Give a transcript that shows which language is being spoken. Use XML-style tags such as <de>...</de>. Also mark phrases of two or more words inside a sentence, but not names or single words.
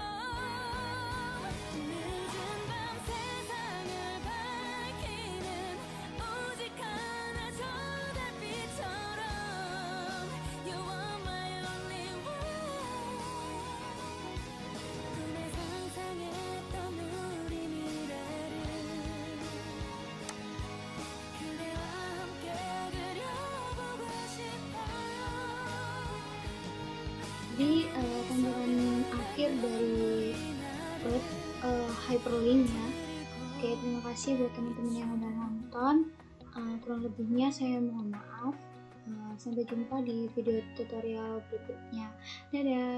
<ko>늦은 밤 세상을 밝히는 오직 하나 저 달빛처럼</ko> <en>You are my only one.</en> <ko>꿈에 상상했던 우리 미래를 그대와 함께 그려보고 싶어요.</ko> <id>Jadi tampilan akhir dari</id> <en>web hyperlink</en> <id>ya. Oke, terima kasih buat teman-teman yang udah nonton. Kurang lebihnya saya mohon maaf. Sampai jumpa di video tutorial berikutnya.</id>